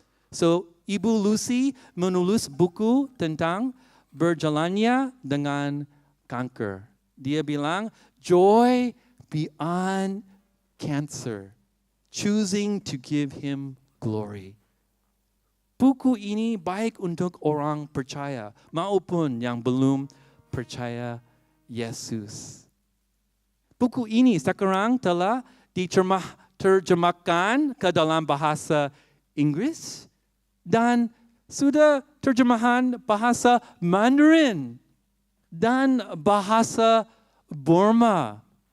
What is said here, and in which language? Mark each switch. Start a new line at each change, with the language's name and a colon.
Indonesian: So Ibu Lucy menulis buku tentang berjalannya dengan kanker. Dia bilang,
English: Joy beyond cancer, choosing to give him glory.
Indonesian: Buku ini baik untuk orang percaya maupun yang belum percaya Yesus. Buku ini sekarang telah diterjemahkan ke dalam bahasa Inggris dan sudah terjemahan bahasa Mandarin dan bahasa Burma.